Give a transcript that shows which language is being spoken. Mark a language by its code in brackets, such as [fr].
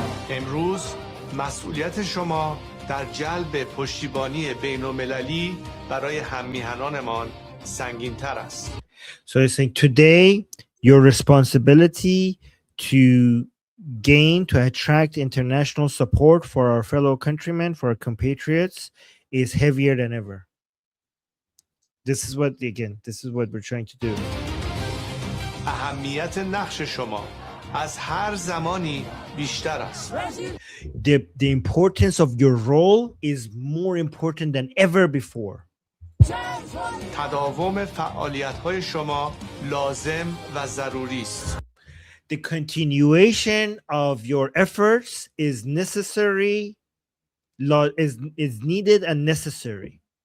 [fa] امروز مسئولیت شما در جلب پشتیبانی بین‌المللی برای هم‌میهنانمان سنگین‌تر است. [en] So he's saying today your responsibility to attract international support for our fellow countrymen, for our compatriots, is heavier than ever. This is what we're trying to do. [fa] اهمیت نقش شما از هر زمانی بیشتر است. [en] The importance of your role is more important than ever before. [fa] تداوم فعالیت‌های شما لازم و ضروری است. [en] The continuation of your efforts is necessary, is needed and necessary.